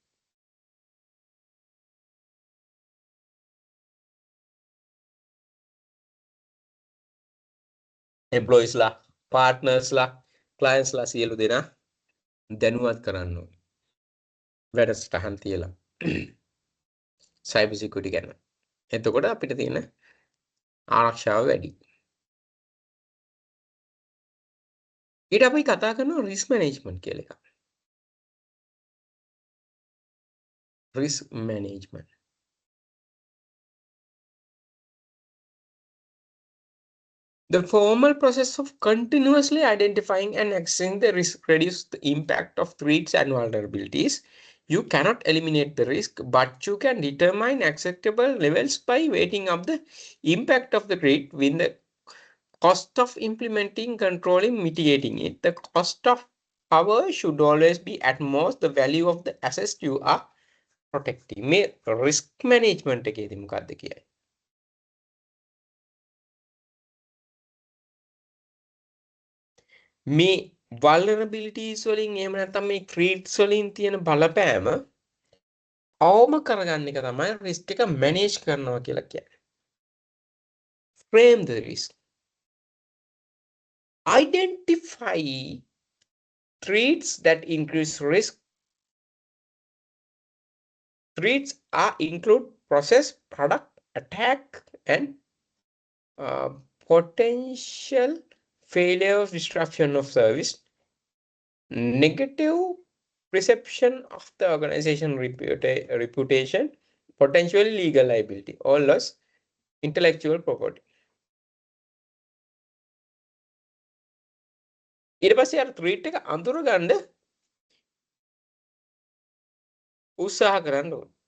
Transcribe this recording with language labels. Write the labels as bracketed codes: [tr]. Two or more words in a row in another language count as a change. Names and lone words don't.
[si] employees ලා, partners ලා, clients ලා සියලු දෙනා දැනුවත් කරන්න ඕනේ. වැඩසටහන් තියලා. [en] cyber security [si] ගැන. එතකොට අපිට තියෙන ආරක්ෂාව වැඩි. ඊට අපි කතා කරනවා [en] risk management [si] කියලා එකක්. risk management. [en] The formal process of continuously identifying and assessing the risk reduce the impact of threats and vulnerabilities. You cannot eliminate the risk, but you can determine acceptable levels by weighting up the impact of the threat with the cost of implementing, controlling, mitigating it. The cost of power should always be at most the value of the assets you are protecting. [si] මේ risk management එකේදී මොකක්ද කියන්නේ? මේ vulnerabilities වලින් එහෙම නැත්නම් මේ threats වලින් තියෙන බලපෑම අවම කරගන්න එක තමයි risk එක manage කරනවා කියලා කියන්නේ. [en] Frame the risk. Identify threats that increase risk. Threats include process, product, attack, and potential failure of disruption of service, negative perception of the organization reputation, potentially legal liability, or loss intellectual property. [si] ඊට පස්සේ අර threat එක අඳුර ගන්න උත්සාහ කරන්න ඕනේ.